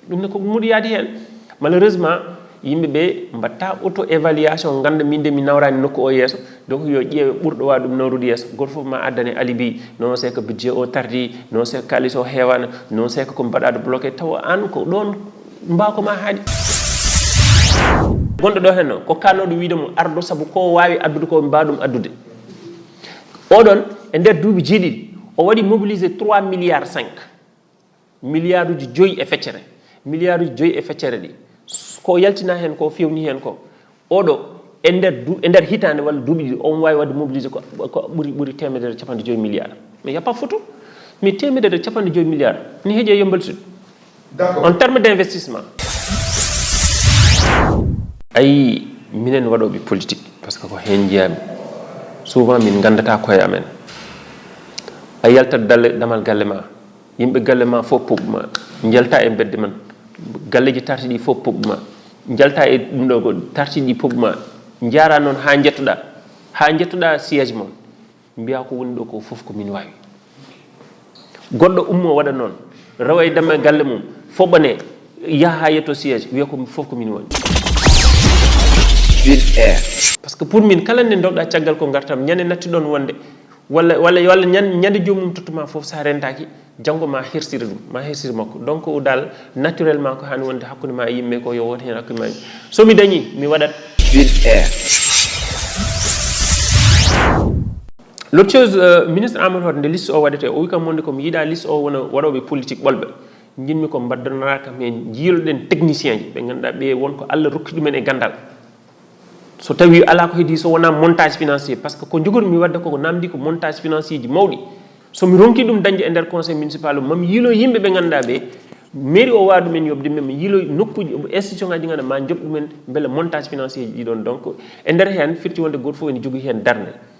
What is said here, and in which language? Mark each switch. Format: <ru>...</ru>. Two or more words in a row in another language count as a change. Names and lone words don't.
<ff>ɗum ne ko muɗoyaade heen malheureusement yimɓe ɓe mbatta</ff> <fr>auto évaluation</fr> <ff>ganda min de mi nawrani nokku o yeeso donc yo ƴeewe ɓurɗo wa ɗum nawrude yeeso goto fof ma addane alibi non</ff> <fr>c'est que budget</fr> <ff>o tardi non</ff> <fr>c'est que</fr> <ff>kalis o heewana non</ff> <fr>c'est que</fr> <ff>ko mbaɗaɗo bloqué tawa an ko ɗon mbawkoma haaɗi gonɗo ɗo hen o ko kannoɗo wiidemo ardo saabu ko wawi addude ko mbaɗum addude oɗon e nder duuɓi jeeɗiɗi o waɗi mobilisé 3 milliards 5 milliard uji 5 e feccere milliard uji 5 e feccere ɗi ko yaltina hen ko fewni hen ko oɗo e nder hitande walla duuɓi ɗiɗi on wawi wadde mobilisé ko ɓuuri temedere capanɗe 5 milliards</ff> <fr>mais y a pas photo mais</fr> <ff>temedere capanɗe 5 milliards ni heeƴe Yeumbeul Sud</ff> <fr>en terme d' investissement</fr> <ff>ayi minen waɗoɓe politique</ff> <fr>par ce que</fr> <ff>ko hen jeyami souvent min gandata koye amen a yaltat damal galle ma yimɓe galle ma fof poɓɓuma jalta e bedde man galleji tarti ɗi fof poɓɓuma jalta e ɗum ɗo ko tarti ɗi poɓɓuma jara noon ha jettoɗa siège mon mbiya ko woni ɗo ko fof ko min wawi goɗɗo ummo waɗa noon rawa e damal galle mum foɓɓane yaha ha yetto siège wiya ko fof ko min woni</ff> <fr>par ce que</fr> <ff>pour min kala nde dogɗa caggal ko gartam ñande nattiɗon wonde walla ñande jomum tottuma fof sa rentaki janggo ma hersira ɗum ma hersira makko donc dal naturellement ko hani wonde hakkude ma e yimɓe ko yo won hen hakkude ma somi dañi mi waɗat</ff> <fr>l'autre chose ministre</fr> <ff>Amadou Hott nde liste o waɗete o wi kam monde komi yiiɗa liste o wona waɗoɓe politique ɓolɓe jinmi ko mbaddanora kam hen jiiloɗen technicien ji ɓe ganduɗa ɓe wonko Allah rokki ɗumen e gandal so tawi ala ko heedi so wona</ff> <fr>montage financier par ce que</fr> <ff>ko jogormi wadde koko namdi ko</ff> <fr>montage financier</fr> <ff>ji mawɗi somi ronki ɗum dañde e nder</ff> <fr>conseil municipal</fr> <ff>o mami yiilo yimɓe ɓe ganduɗa ɓe mairie o wawi ɗumen yobde men mi yiilo nokkuji institution ngaji ganduɗa ma joɓ ɗumen beele</ff> <fr>montage financier</fr> <ff>ji ɗiɗon donc e nder hen firti wonde goto fof ene jogui hen darde</ff>